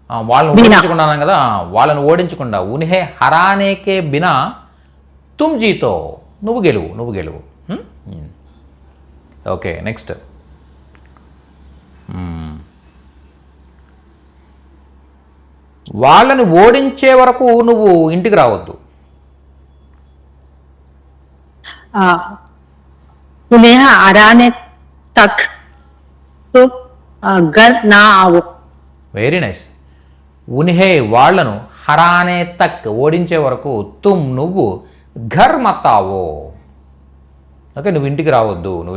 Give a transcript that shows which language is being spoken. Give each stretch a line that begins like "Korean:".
Telugu: వాళ్ళని ఓడించకుండా కదా, వాళ్ళని ఓడించకుండా.
Hindi: ఉన్హే హరానేకే బినా తుమ్ జీతో,
Telugu: నువ్వు గెలువు. Okay, next. వాళ్ళని ఓడించే వరకు నువ్వు ఇంటికి రావద్దు.
Hindi: उन्हें हराने तक तो घर ना आओ.
English: Very nice.
Telugu: ఉన్హే వాళ్ళను,
Hindi: హరానే తక్
Telugu: ఓడించే వరకు, తుమ్ నువ్వు,
Hindi: ఘర్ మతావో.
Telugu: ఓకే, నువ్వు ఇంటికి రావద్దు.